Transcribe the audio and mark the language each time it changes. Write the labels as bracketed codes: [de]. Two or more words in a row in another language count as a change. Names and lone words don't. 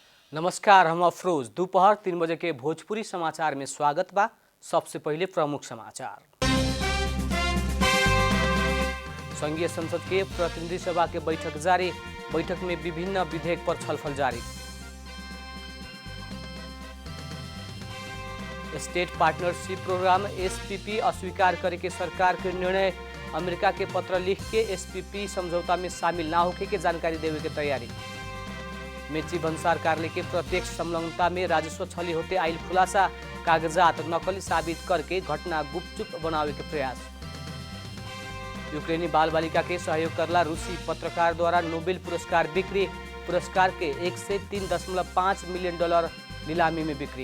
[bho] नमस्कार, हम अफरोज। दोपहर 3 बजे के भोजपुरी समाचार में स्वागत बा। सबसे पहले प्रमुख समाचार। संघीय संसद के प्रतिनिधि सभा के बैठक जारी। बैठक में विभिन्न विधेयक पर छलफल जारी। स्टेट पार्टनरशिप प्रोग्राम एसपीपी अस्वीकार करे के सरकार के निर्णय। अमेरिका के पत्र लिख के एसपीपी समझौता में शामिल ना होके के जानकारी देवे के तैयारी। मेची भन्सार कार्यालय के प्रत्यक्ष संलग्नता में राजस्व छली होते आइल खुलासा। कागजात नकली साबित करके घटना गुपचुप बनावे के प्रयास। यूक्रेनी बाल बालिका के सहयोग करला रूसी पत्रकार द्वारा नोबेल पुरस्कार बिक्री। पुरस्कार के 103.5 मिलियन डॉलर नीलामी में बिक्री।